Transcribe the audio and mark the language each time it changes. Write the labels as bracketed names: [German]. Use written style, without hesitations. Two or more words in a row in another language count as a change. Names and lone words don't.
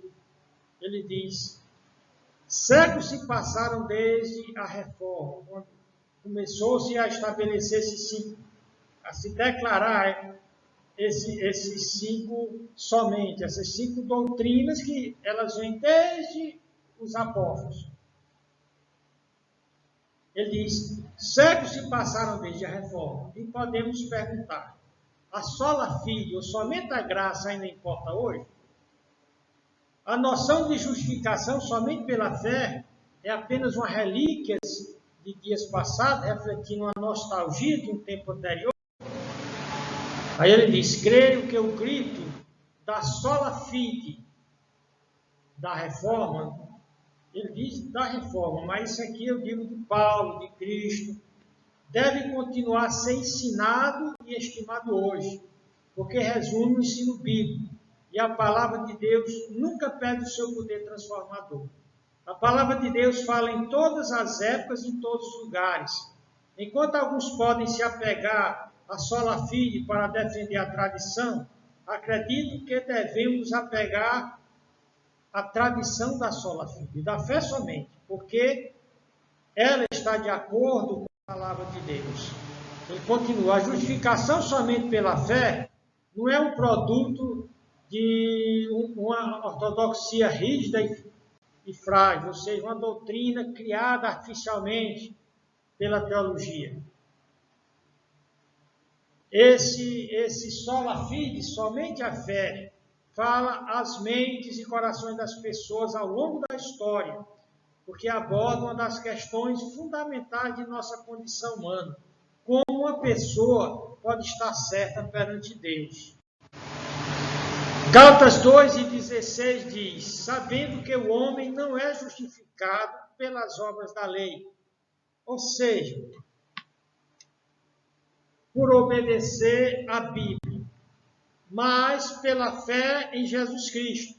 [Portuguese] Ele diz, séculos se passaram desde a reforma, quando começou-se a estabelecer a se declarar esses 5 somente, essas 5 doutrinas que elas vêm desde os apóstolos. Ele diz, séculos se passaram desde a reforma, e podemos perguntar, a [Latin] sola fide, [Portuguese] ou somente a graça ainda importa hoje? A noção de justificação somente pela fé é apenas uma relíquia de dias passados, refletindo uma nostalgia de um tempo anterior? Aí ele diz, creio que o grito da [Latin] sola fide [Portuguese] da reforma, ele diz da reforma, mas isso aqui eu digo de Paulo, de Cristo, deve continuar a ser ensinado e estimado hoje, porque resume o ensino bíblico, e a palavra de Deus nunca perde o seu poder transformador. A palavra de Deus fala em todas as épocas e em todos os lugares. Enquanto alguns podem se apegar à [Latin] sola fide [Portuguese] para defender a tradição, acredito que devemos apegar à tradição da [Latin] sola fide, [Portuguese] da fé somente, porque ela está de acordo com a palavra de Deus. Ele continua, a justificação somente pela fé não é um produto de uma ortodoxia rígida e frágil, ou seja, uma doutrina criada artificialmente pela teologia. [Latin] Esse sola fide, [Portuguese] somente a fé, fala às mentes e corações das pessoas ao longo da história, porque aborda uma das questões fundamentais de nossa condição humana, como uma pessoa pode estar certa perante Deus. Gálatas 2:16 diz, sabendo que o homem não é justificado pelas obras da lei, ou seja, por obedecer à Bíblia, mas pela fé em Jesus Cristo.